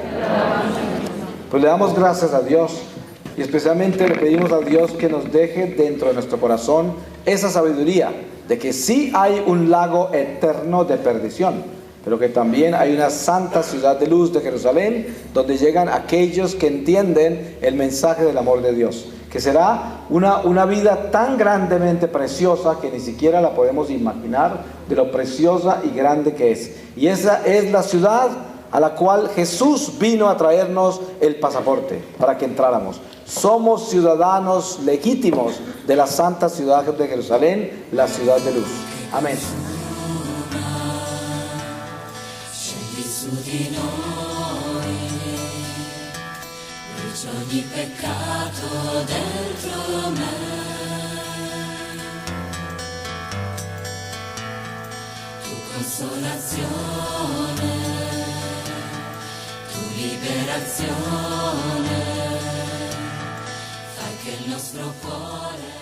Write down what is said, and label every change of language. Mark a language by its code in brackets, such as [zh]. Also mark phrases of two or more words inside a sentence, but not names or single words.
[es] Pues le damos gracias a Dios, y especialmente le pedimos a Dios que nos deje dentro de nuestro corazón esa sabiduría de que sí hay un lago eterno de perdición, pero que también hay una santa ciudad de luz de Jerusalén, donde llegan aquellos que entienden el mensaje del amor de Dios, que será una vida tan grandemente preciosa que ni siquiera la podemos imaginar de lo preciosa y grande que es. Y esa es la ciudad a la cual Jesús vino a traernos el pasaporte para que entráramos. Somos ciudadanos legítimos de la santa ciudad de Jerusalén, la ciudad de luz. Amén. [it] Scegli su di noi, brucia ogni peccato dentro me. Tu consolazione, tu liberazione, fai che il nostro cuore